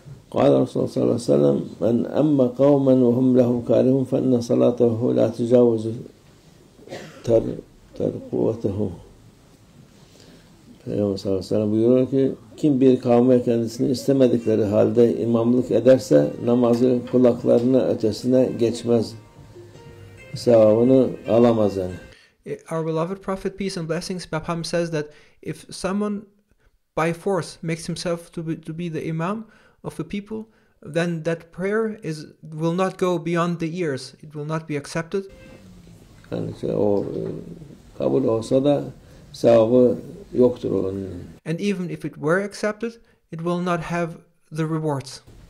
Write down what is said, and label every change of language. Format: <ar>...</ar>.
<ar>قال رسول الله صلى الله عليه وسلم من أما قوما وهم له كارهون فإن صلاته لا تجاوز ترقوته.</ar> <tr>Peygamber sallallahu aleyhi ve sellem buyuruyor ki kim bir kavme kendisini istemedikleri halde imamlık ederse namazı kulaklarına ötesine geçmez. Sevabını alamaz yani.</tr> <en>Our beloved Prophet, peace and blessings be upon him, says that if someone by force makes himself to be the imam of the people, then that prayer will not go beyond the ears. It will not be accepted.</en> <tr>Yani o kabul olsa da sevabı yoktur onun.</tr> <en>And even if it were accepted, it will not have the rewards.</en>